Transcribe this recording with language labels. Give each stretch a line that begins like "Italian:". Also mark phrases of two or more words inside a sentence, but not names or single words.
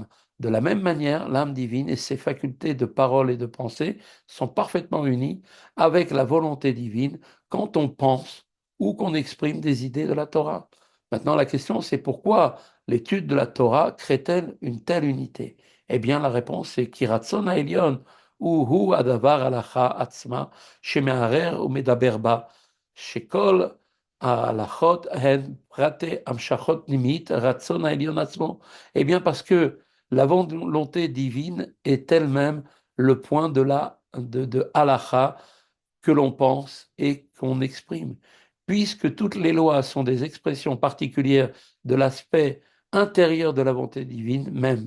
French: De la même manière, l'âme divine et ses facultés de parole et de pensée sont parfaitement unies avec la volonté divine quand on pense ou qu'on exprime des idées de la Torah. Maintenant, la question, c'est pourquoi l'étude de la Torah crée-t-elle une telle unité? Eh bien, la réponse est
Hebrew: כי רצון העליון הוא הוא הדבר הלכה עצמה שמהרהר או מדבר בה, שכל ההלכות הן פרטי המשכות פנימית, רצון העליון עצמו.
French: Eh bien, parce que la volonté divine est elle-même le point de halakha que l'on pense et qu'on exprime. Puisque toutes les lois sont des expressions particulières de l'aspect intérieur de la volonté divine même.